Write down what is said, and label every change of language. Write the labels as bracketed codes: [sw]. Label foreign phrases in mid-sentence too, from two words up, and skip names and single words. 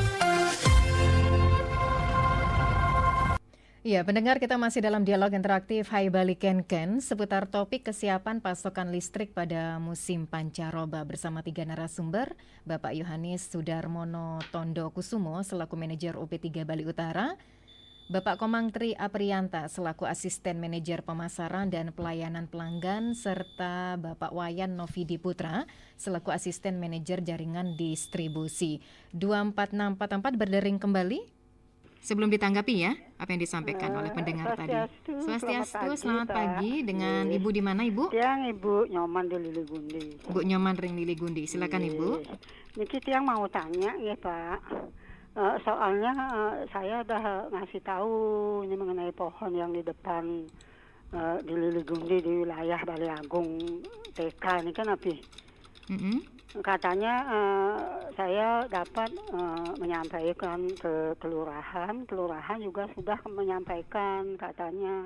[id] Ya, pendengar, kita masih dalam dialog interaktif Hai Bali Ken seputar topik kesiapan pasokan listrik pada musim pancaroba bersama 3 narasumber, Bapak Yohanes Sudarmono Tondo Kusumo selaku manajer UP3 Bali Utara, Bapak Komang Tri Aprianta selaku asisten manajer pemasaran dan pelayanan pelanggan, serta Bapak Wayan Novidi Putra selaku asisten manajer jaringan distribusi. 24644 berdering kembali. Sebelum ditanggapi ya, apa yang disampaikan oleh pendengar tadi. Swastiastu, selamat pagi. Dengan Ibu di mana, Ibu? Yang Ibu Nyoman di Lili Gundi. Bu Nyoman ring Lili Gundi, silakan Ibu. Niki yang mau tanya ya Pak. Soalnya saya udah ngasih tahu ini mengenai pohon yang di depan di Liligundi di wilayah Baliagung TK ini kan Abi. Katanya saya dapat menyampaikan ke kelurahan juga sudah menyampaikan katanya.